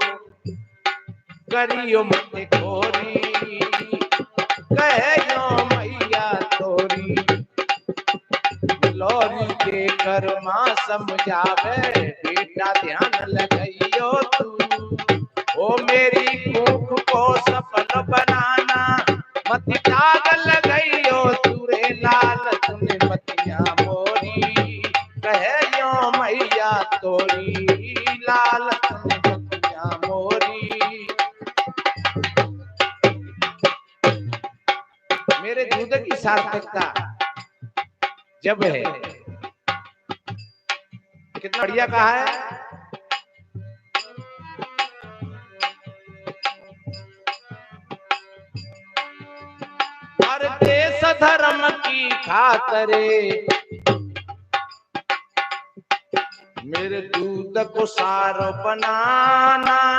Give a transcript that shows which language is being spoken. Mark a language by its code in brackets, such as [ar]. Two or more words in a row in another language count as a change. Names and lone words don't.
[hi] करियो मत खोरी, कहियो मैया तोरी, लोरी के कर माँ समझावे, बेटा ध्यान लगाइयो तू, ओ मेरी भूख को सफल बनाना, मत त्याग लगाइयो तुरे लाल तुने मतिया मोरी, कहियो मैया तोरी, लाल तुने मतिया मोरी। मेरे दूध की सार्थकता जब है, कितना बढ़िया कहा है, और देश धर्म की खातरे मेरे दूध को सार बनाना।